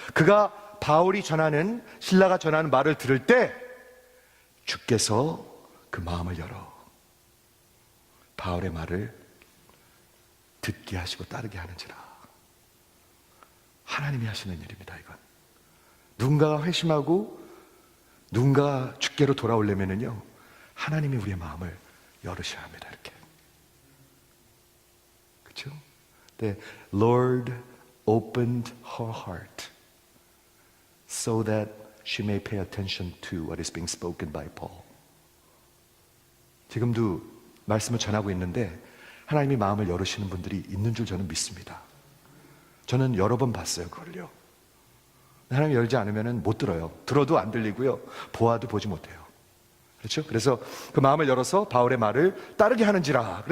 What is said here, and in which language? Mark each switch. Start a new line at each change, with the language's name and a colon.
Korean: 그가 바울이 전하는, 신라가 전하는 말을 들을 때 주께서 그 마음을 열어 바울의 말을 듣게 하시고 따르게 하는지라. 하나님이 하시는 일입니다. 이건 누군가가 회심하고 누군가 주께로 돌아오려면요, 하나님이 우리의 마음을 열으셔야 합니다. 이렇게 그렇죠?
English: The Lord opened her heart so that she may pay attention to what is being spoken by Paul.
Korean: 지금도 말씀을 전하고 있는데 하나님이 마음을 열으시는 분들이 있는 줄 저는 믿습니다. 저는 여러 번 봤어요, 그걸요. 하나님이 열지 않으면 못 들어요. 들어도 안 들리고요. 보아도 보지 못해요. 그렇죠? 그래서 그 마음을 열어서 바울의 말을 따르게 하는지라.